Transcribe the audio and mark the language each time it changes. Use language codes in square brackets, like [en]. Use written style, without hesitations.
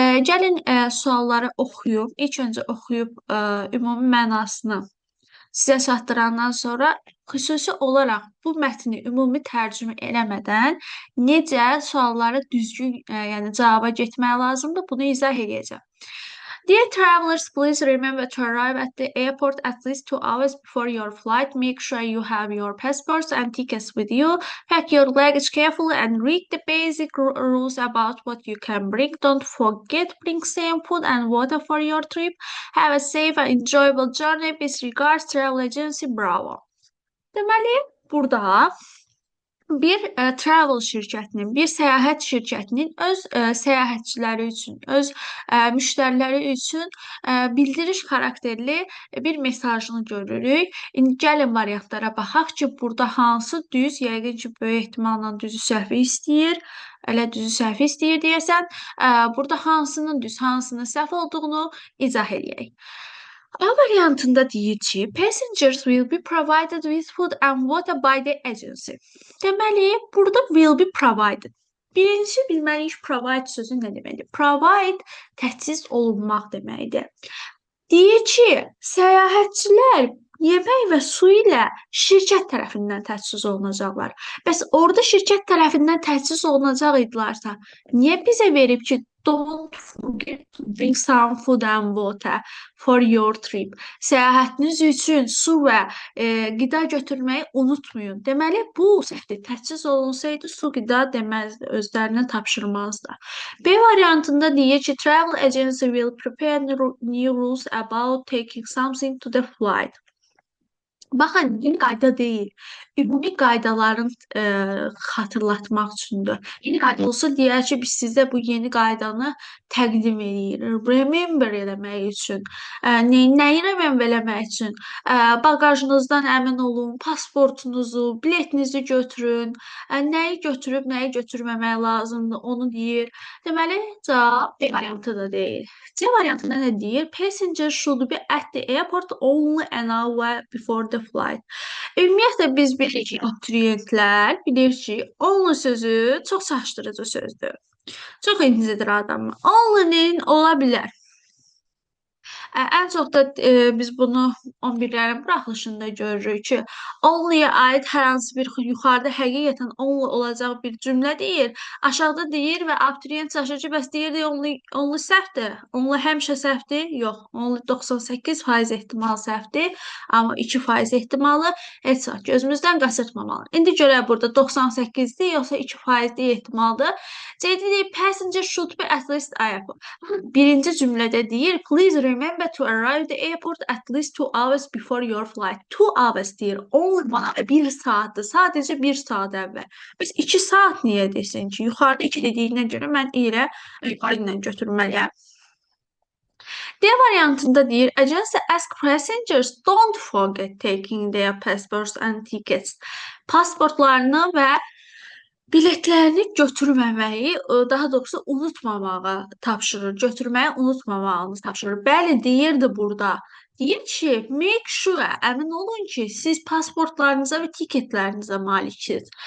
[az] Gəlin sualları oxuyub, ilk öncə oxuyub ümumi mənasını sizə çatdırandan sonra xüsusi olaraq bu mətni ümumi tərcümə eləmədən necə sualları düzgün, yəni cavaba getmək lazımdır, bunu izah edəcəm. [en] Dear travelers, please remember to arrive at the airport at least 2 hours before your flight. Make sure you have your passports and tickets with you. Pack your luggage carefully and read the basic rules about what you can bring. Don't forget bring same food and water for your trip. Have a safe and enjoyable journey. Best regards, travel agency Bravo. [az] Deməli, burada bir travel şirkətinin, bir səyahət şirkətinin öz səyahətçiləri üçün, öz müştəriləri üçün bildiriş xarakterli bir mesajını görürük. İndi gəlin variantlara baxaq ki, burada hansı düz, yəqin ki, böyük ehtimalla düzü səhvi istəyir. Elə düzü səhvi istəyir deyəsən, burada hansının düz, hansının səhv olduğunu izah edək. A variantında deyir ki, [en] passengers will be provided with food and water by the agency. [az] Deməli, burada [en] will be provided. [az] Birinci bilməliyik provide sözü nə deməkdir? Provide təchiz olunmaq deməkdir. Deyir ki, səyahətçilər yemək və su ilə şirkət tərəfindən təchiz olunacaqlar. Bəs orada şirkət tərəfindən təchiz olunacaq idilərsə, niyə bizə verib ki, [en] don't forget to bring some food and water for your trip. [az] Səyahətiniz üçün su və qida götürməyi unutmayın. Deməli, bu səhvdir. Təchiz olunsaydı su qida deməzdi, özlərinə tapşırmazdı. B variantında deyir ki, [en] travel agency will prepare new rules about taking something to the flight. [az] Baxın, yeni qayda deyil. Ümumi qaydaların xatırlatmaq üçündür. Yeni qayda olsa deyər ki, biz sizə bu yeni qaydanı təqdim edirik. Remember eləmək üçün. Nəyi remember eləmək üçün? Bagajınızdan əmin olun, pasportunuzu, biletinizi götürün. Nəyi götürüb, nəyi götürməmək lazımdır, onu deyir. Deməli, cavab B variantı da deyil. C variantında nə deyir? [en] Passengers should be at the airport only an hour before the flight. [az] Ümumiyyətlə biz bilirik ki, abituriyentlər bilir ki, only sözü çox çaşdırıcı sözdür. Çox incidir adamı. Only-nin ola bilər. Ən çox da biz bunu 11-lərin buraxılışında görürük ki, only-yə aid hər hansı bir yuxarıda həqiqətən only olacaq bir cümlə deyir, aşağıda deyir və abituriyent çaşır ki, bəs deyir only səhvdir. Only həmişə səhvdir? Yox, only 98% ehtimal səhvdir, amma 2% ehtimalı heç vaxt gözümüzdən qaçırtmamalı. İndi görək burada 98-dir, yoxsa 2% ehtimaldır. [en] C-dir, passenger should be at least airport. [az] Birinci cümlədə deyir, [en] please remember to arrive the airport at least 2 hours before your flight. 2 hours [az] deyir, only bana 1 saatdir, sadəcə 1 saat əvvəl. Biz 2 saat niyə desin ki, yuxarıda 2 dediyinə görə mən ilə yuxarı ilə götürməliyəm. D variantında deyir, [en] agency ask passengers don't forget taking their passports and tickets. [az] Pasportlarını və biletlərini götürməməyi, daha doğrusu unutmamağı tapşırır, götürməyi unutmamağınızı tapşırır. Bəli, deyirdi burada. Deyir ki, [en] make sure, [az] əmin olun ki, siz pasportlarınıza və tiketlərinizə maliksiniz.